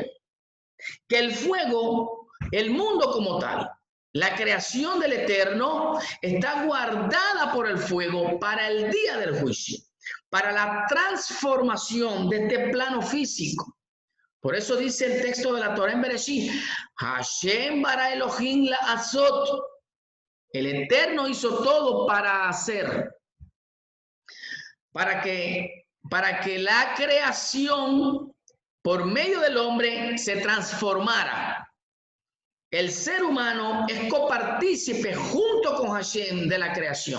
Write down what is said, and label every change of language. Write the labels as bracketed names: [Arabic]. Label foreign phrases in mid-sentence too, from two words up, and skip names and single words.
[Spanish] Que el fuego, el mundo como tal, la creación del Eterno, está guardada por el fuego para el día del juicio, para la transformación de este plano físico. Por eso dice el texto de la Torá en Bereshit: [Hebrew] השם ברא אלהים לעשות. [Spanish] El Eterno hizo todo para hacer, para que la creación por medio del hombre se transformara. El ser humano es copartícipe junto con Hashem de la creación.